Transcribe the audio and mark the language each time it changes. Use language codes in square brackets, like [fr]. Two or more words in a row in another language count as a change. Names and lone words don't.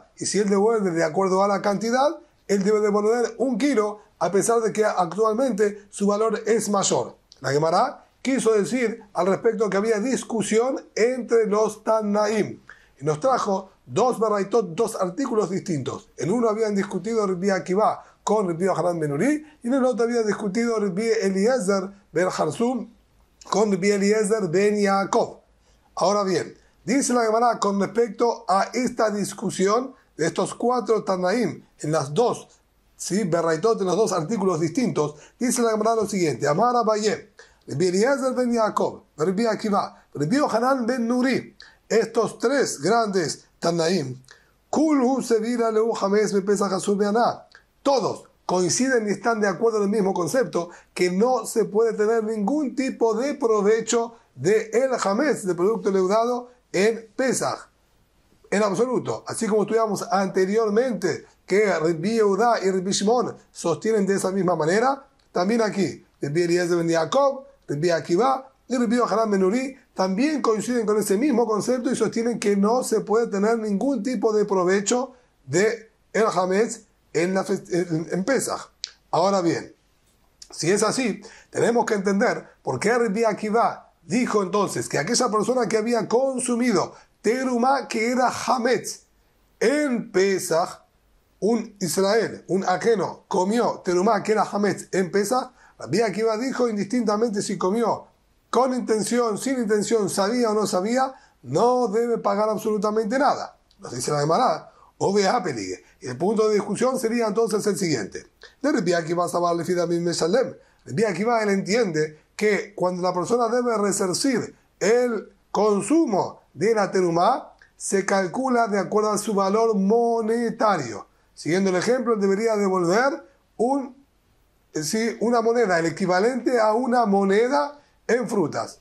[es] Y si él devuelve de acuerdo a la cantidad, él debe devolver 1 kilo a pesar de que actualmente su valor es mayor. La Gemara quiso decir al respecto que había discusión entre los Tannaim y nos trajo dos baraitot, dos artículos distintos. En uno habían discutido Rabbi Akiva con Rabbi Yohanan ben Nuri, y en el otro había discutido Rabbi Eliezer ben Harsum con Rabbi Eliezer ben Yaakov. Ahora bien, dice la Gemara con respecto a esta discusión de estos 4 Tannaim en las dos, ¿sí?, baraitot, en los dos artículos distintos, dice la Gemara lo siguiente: [arc] אמר אביי, [es] Rabbi Eliezer ben Yaakov, Rabbi Akiva, Rabbi Yohanan ben Nuri, estos 3 grandes Tannaim, todos coinciden y están de acuerdo en el mismo concepto, que no se puede tener ningún tipo de provecho de el hametz, de producto leudado, en Pesach, en absoluto. Así como estudiamos anteriormente que Rabbi Yehuda y Rabbi Shimon sostienen de esa misma manera, también aquí Rabbi Eliezer ben Yaakov, Rabbi Akiva y Rabbi Yohanan ben Nuri también coinciden con ese mismo concepto y sostienen que no se puede tener ningún tipo de provecho de el hametz en Pesach. Ahora bien, si es así, tenemos que entender por qué Rabbi Akiva dijo entonces que aquella persona que había consumido terumá que era hametz en Pesach, un Israel, un ajeno, comió terumá que era hametz en Pesach, Rabbi Akiva dijo indistintamente si comió con intención, sin intención, sabía o no sabía, no debe pagar absolutamente nada. Nos dice la Gemara, Oveapelige. Y el punto de discusión sería entonces el siguiente: de Rabbi Akiva [arc] סבר לפי דמים משלם. [es] Rabbi Akiva, él entiende que cuando la persona debe resarcir el consumo de la terumá, se calcula de acuerdo a su valor monetario. Siguiendo el ejemplo, él debería devolver una moneda, el equivalente a una moneda en frutas.